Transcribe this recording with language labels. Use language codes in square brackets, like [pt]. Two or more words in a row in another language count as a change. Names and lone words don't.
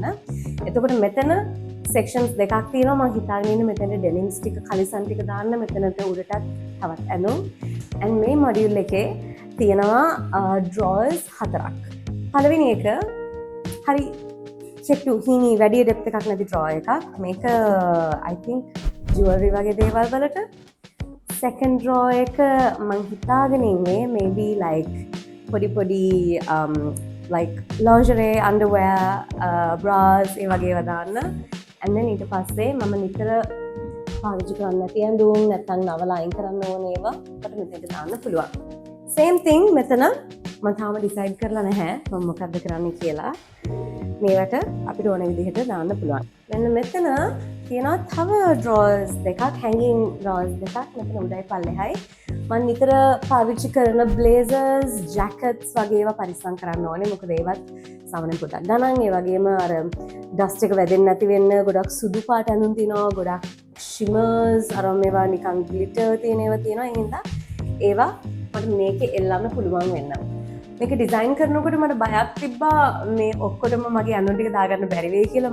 [si] එතකොට මෙතන sections දෙකක් තියෙනවා. මම හිතාගෙන ඉන්නේ මෙතන denims ටික කලිසම් ටික දාන්න මෙතනට උඩටත් තවත් ඇඳුම්. and මේ module එකේ තියෙනවා drawers 4ක්. පළවෙනි එක හරි චෙට්ටු හීනි වැඩි ඩෙප්ත් එකක් නැති drawer එකක්. මේක [en] I think jewelry [si] වගේ දේවල් වලට. [en] second drawer [si] එක මං හිතාගෙන ඉන්නේ [en] maybe like [si] පොඩි [en] like lingerie, underwear, bras [si] ඒ වගේ ඒවා දාන්න. [en] and then [si] ඊට පස්සේ මම නිතර පාවිච්චි කරන්න නැති ඇඳුම් නැත්නම් නවල අයින් කරන්න ඕන ඒවා අපිට මෙතනට දාන්න පුළුවන්. [en] same thing [si] මෙතන මම තාම decide කරලා නැහැ මම මොකක්ද කරන්න කියලා. මේවට අපිට ඕන විදිහට දාන්න පුළුවන්. මෙන්න මෙතන තියෙනවා තව drawers දෙකක්, [en] hanging drawers [si] දෙකක් මෙතන උඩයි පල්ලෙහායි. මම නිතර පාවිච්චි කරන [en] blazers, jackets [si] වගේ ඒවා පරිස්සම් කරන්න ඕනේ. මොකද ඒවත් සාමාන්‍යයෙන් පොඩක් ගණන්. ඒ වගේම අර dust එක වැදෙන්නේ නැති වෙන්න ගොඩක් සුදු පාට ඇඳුම් තියෙනවා. ගොඩක් shimmers අර මේවා නිකන් glitter තියෙන ඒවා තියෙනවා. ඒ හින්දා ඒවා මට මේකේ එල්ලන්න පුළුවන් වෙන්න. මේක ඩිසයින් කරනකොට මට බයක් තිබ්බා මේ ඔක්කොටම මගේ ඇඳුම් ටික දාගන්න බැරි වෙයි කියලා.